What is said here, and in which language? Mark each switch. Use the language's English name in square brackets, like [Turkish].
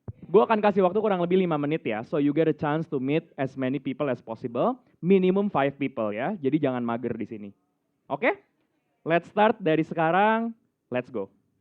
[Indonesian] Gue akan kasih waktu kurang lebih 5 menit ya. [English] So you get a chance to meet as many people as possible. Minimum 5 people [Indonesian] ya. Jadi jangan mager di sini. Oke? [English] Let's start [Indonesian] dari sekarang. [English] Let's go.